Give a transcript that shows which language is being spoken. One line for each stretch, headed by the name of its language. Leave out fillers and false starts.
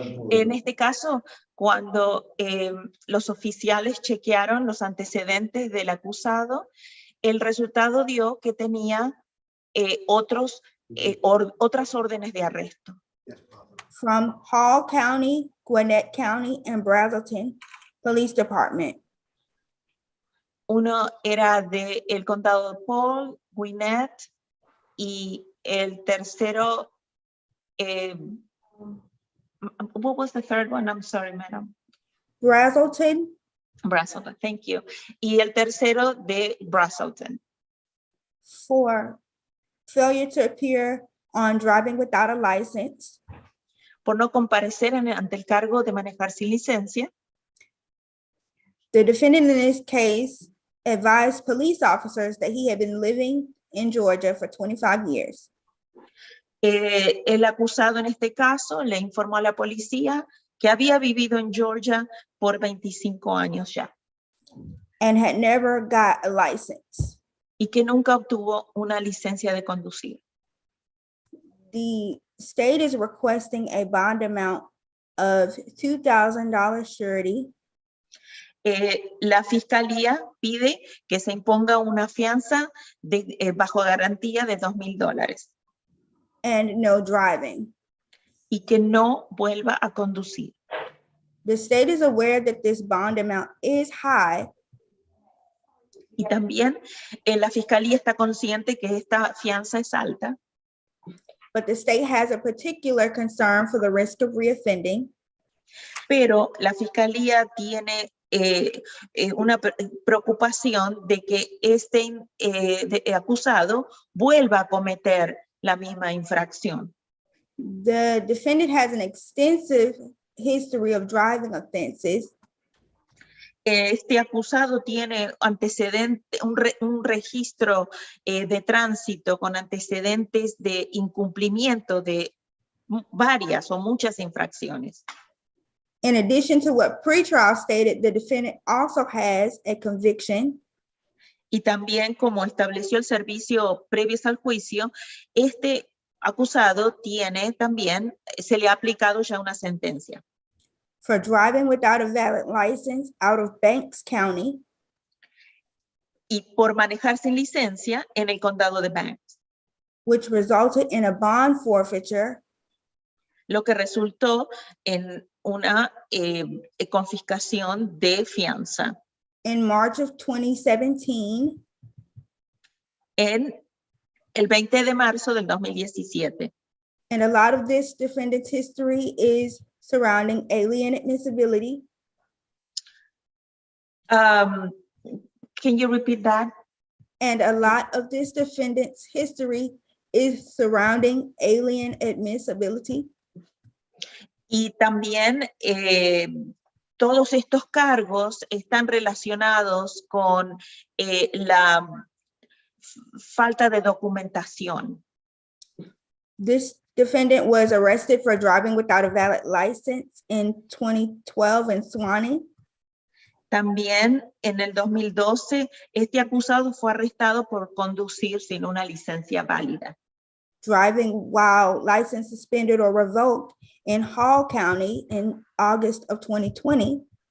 Spanish: En este caso, cuando los oficiales chequearon los antecedentes del acusado, el resultado dio que tenía otras órdenes de arresto.
English: From Hall County, Gwinnett County, and Razzleton Police Department.
Spanish: Uno era del condado de Paul, Gwinnett, y el tercero,
English: what was the third one? I'm sorry, madam. Razzleton. Razzleton, thank you.
Spanish: Y el tercero de Razzleton.
English: For failure to appear on driving without a license.
Spanish: Por no comparecer ante el cargo de manejar sin licencia.
English: The defendant in this case advised police officers that he had been living in Georgia for 25 years.
Spanish: El acusado en este caso le informó a la policía que había vivido en Georgia por 25 años ya.
English: And had never got a license.
Spanish: Y que nunca obtuvo una licencia de conducir.
English: The state is requesting a bond amount of $2,000 surety.
Spanish: La fiscalía pide que se imponga una fianza bajo garantía de $2,000.
English: And no driving.
Spanish: Y que no vuelva a conducir.
English: The state is aware that this bond amount is high.
Spanish: Y también la fiscalía está consciente que esta fianza es alta.
English: But the state has a particular concern for the risk of reoffending.
Spanish: Pero la fiscalía tiene una preocupación de que este acusado vuelva a cometer la misma infracción.
English: The defendant has an extensive history of driving offenses.
Spanish: Este acusado tiene antecedentes, un registro de tránsito con antecedentes de incumplimiento de varias o muchas infracciones.
English: In addition to what pretrial stated, the defendant also has a conviction.
Spanish: Y también, como estableció el servicio previos al juicio, este acusado tiene también, se le ha aplicado ya una sentencia.
English: for driving without a valid license out of Banks County,
Spanish: y por manejar sin licencia en el condado de Banks,
English: which resulted in a bond forfeiture
Spanish: lo que resultó en una confiscación de fianza
English: in March of 2017,
Spanish: en el 20 de marzo del 2017.
English: and a lot of this defendant's history is surrounding alien admissibility, Can you repeat that? and a lot of this defendant's history is surrounding alien admissibility.
Spanish: Y también todos estos cargos están relacionados con la falta de documentación.
English: This defendant was arrested for driving without a valid license in 2012 in Suwannee.
Spanish: También en el 2012, este acusado fue arrestado por conducir sin una licencia válida.
English: Driving while license suspended or revoked in Hall County in August of 2020.